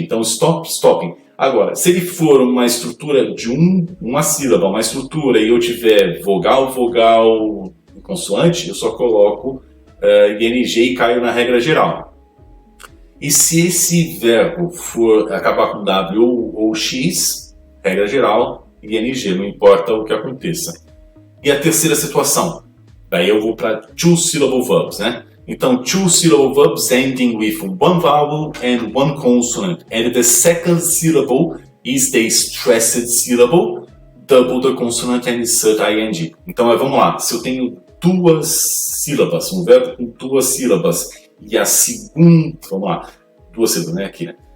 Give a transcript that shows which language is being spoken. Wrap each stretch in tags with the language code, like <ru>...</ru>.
<pt>Então, stop, stopping. Agora, se ele for uma estrutura de uma sílaba, uma estrutura, e eu tiver vogal, vogal, consoante, eu só coloco ing e caio na regra geral. E se esse verbo for acabar com W ou X, regra geral, ing, não importa o que aconteça. E a terceira situação, daí eu vou para two-syllable verbs, né?</pt> <en>Então, two-syllable verbs ending with one vowel and one consonant. And the second syllable is the stressed syllable, double the consonant and insert ing.</en> <pt>Então, vamos lá. Se eu tenho duas sílabas, um verbo com duas sílabas, e a segunda, vamos lá, duas sílabas, né, aqui, né?</pt>